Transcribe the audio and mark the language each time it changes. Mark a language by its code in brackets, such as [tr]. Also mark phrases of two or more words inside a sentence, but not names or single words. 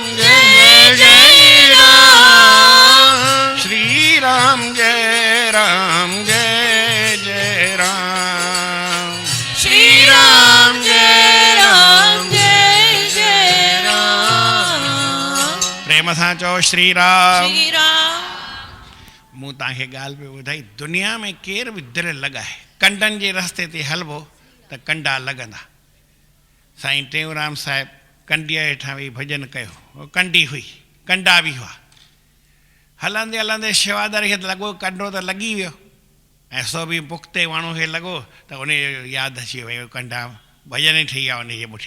[sd] जय जय राम। श्री राम जय जय राम। श्री राम जय जय राम। प्रेम सां चओ श्री राम। श्री राम। मूं तव्हांखे ॻाल्हि पई ॿुधाई, दुनिया में केर बि दिलि लॻाए, कंडनि जे रस्ते ते हलबो त कंडा लॻंदा, साईं टेऊंराम साहिब कंडीअ हेठां वेही भॼन कयो, कंडी हुई, कंडा बि हुआ। हलंदे हलंदे शेवादारी खे त लॻो कंडो त लॻी वियो, ऐं सो बि पुख़्ते माण्हू खे लॻो त उन यादि अची वियो, कंडा भॼन ई ठही विया उनजे पुठियां।